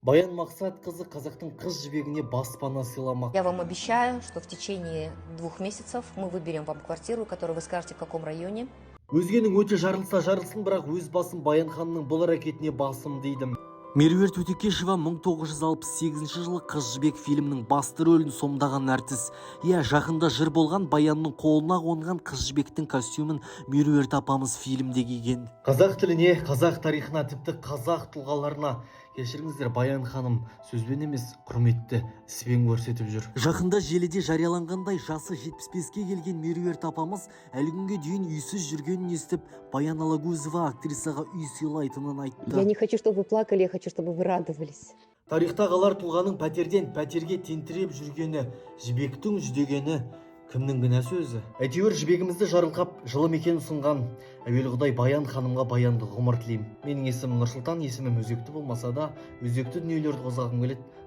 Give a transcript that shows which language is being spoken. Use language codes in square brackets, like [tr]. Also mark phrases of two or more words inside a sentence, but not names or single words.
[kk] Баян Мақсатқызы қазақтың қыз жібегіне баспана сыйламақ. [ru] Я вам обещаю, что в течение 2 месяцев мы выберем вам квартиру, которую вы скажете, в каком районе. [kk] Өзгенің өте жарылса жарылсын, бірақ өз басым Баян ханның бұл әрекетіне басым дейді. Меруерт Өтекешева 1968 жылы «Қыз жібек» фильмінің басты рөлін сомдаған әртіс. Жақында жыр болған Баянның қолына қонған қыз жібектің костюмін Меруерт апамыз фильмде киген. Қазақ тіліне, қазақ тарихына, тіпті қазақ тұлғаларына кешіріңіздер, Баян ханым сөзбен емес, құрметті іспен көрсетіп жүр. Жақында желіде жарияланғандай, жасы 75-ке келген Меруерт апамыз әлі күнге дейін үйсіз жүргенін естіп, Баян Алагөзова актрисаға үй сыйлайтынын айтты. [ru] Я не хочу, чтобы вы плакали, я хочу, чтобы вы радовались. [kk] Тарихта қалар тұлғаның пәтерден пәтерге тентіреп жүргені, жібектің жүдегені кімнің кінәсі өзі? Әйтеуір жібегімізді жарылқап, жылы мекен ұсынған әуелі Құдай Баян ханымға баянды ғұмыр тілеймін. Менің есімім Нұрсұлтан, есімім өзекті болмаса да, өзекті дүниелерді қозғағым келеді.